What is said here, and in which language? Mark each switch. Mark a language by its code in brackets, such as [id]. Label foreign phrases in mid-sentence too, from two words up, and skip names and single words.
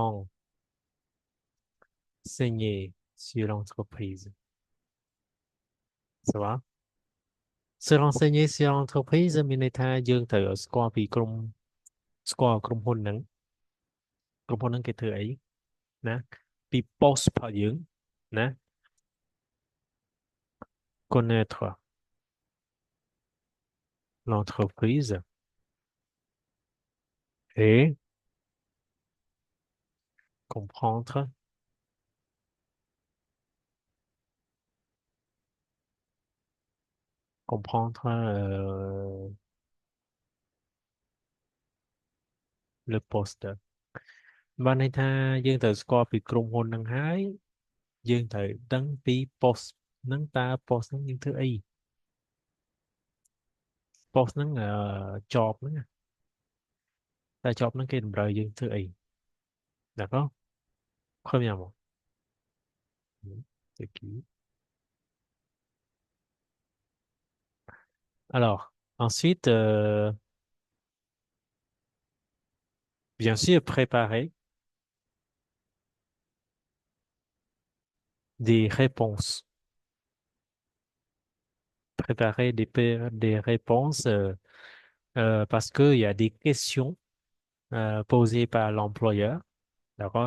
[fr] renseigner sur l'entreprise. Ça va? Se renseigner sur l'entreprise [km] មានន័យថាយើងត្រូវស្គាល់ពីស្គាល់ក្រុមហ៊ុនហ្នឹងគេធ្វើអីណាពី post របស់យើងណា [fr] connaître l'entreprise et comprendre le poste [km] បានន័យថាយើងត្រូវស្គាល់ពីក្រុមហ៊ុនហ្នឹងហើយយើងត្រូវដឹងពី post ហ្នឹងតើ post ហ្នឹងយើងធ្វើអី post ហ្នឹងjob ហ្នឹងតែ job ហ្នឹងគេតម្រូវយើងធ្វើអី [fr] d'accord premièrement c'est qui alors ensuite bien sûr préparer des réponses des réponses parce qu'il y a des questions posées par l'employeur. D'accord?